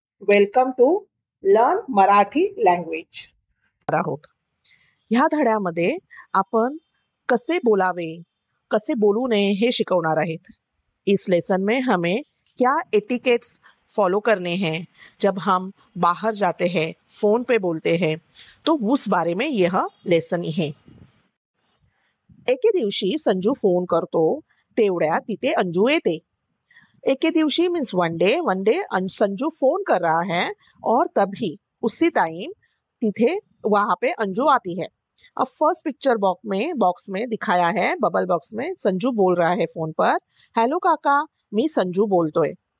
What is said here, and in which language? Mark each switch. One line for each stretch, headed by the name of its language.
English: Welcome to learn Marathi language.
Marathi: आहोत. ह्या धड्यामध्ये आपण कसे बोलावे, कसे बोलू नये हे शिकवणार आहेत.
Hindi: इस लेसन में हमें क्या एटिकेट्स फॉलो करने हैं जब हम बाहर जाते हैं, फोन पे बोलते हैं, तो उस बारे में यह लेसन आहे.
Marathi: एके दिवशी संजू फोन करतो, तेवढ्या तिथे अंजू येते. एके दिवशी
English: means one day
Hindi: Sanju phone कर रहा है और तभी उसी टाइम तिथे वहां पे अंजू आती है. अब फर्स्ट पिक्चर बॉक्स में दिखाया है, बबल बॉक्स में संजू बोल रहा है फोन पर,
Marathi: हेलो काका, मी संजू बोलतोय.